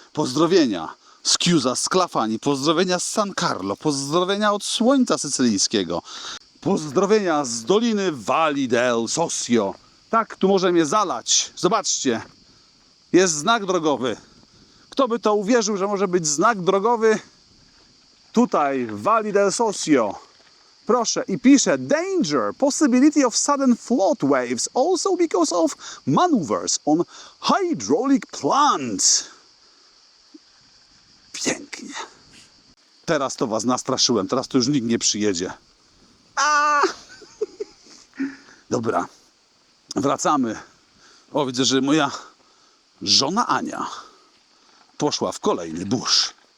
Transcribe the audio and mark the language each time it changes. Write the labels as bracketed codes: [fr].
[pl] Pozdrowienia z Chiusa, z Clafani, pozdrowienia z San Carlo, pozdrowienia od słońca sycylijskiego, pozdrowienia z doliny Valli del Sosio. Tak, tu może mnie zalać. Zobaczcie, jest znak drogowy. Kto by to uwierzył, że może być znak drogowy tutaj w Valli del Sosio? Proszę, i pisze [en] danger, possibility of sudden flood waves, also because of maneuvers on hydraulic plant. [pl] Pięknie. Teraz to was nastraszyłem, teraz to już nikt nie przyjedzie. Dobra, wracamy. O, widzę, że moja żona Ania poszła w kolejny burz.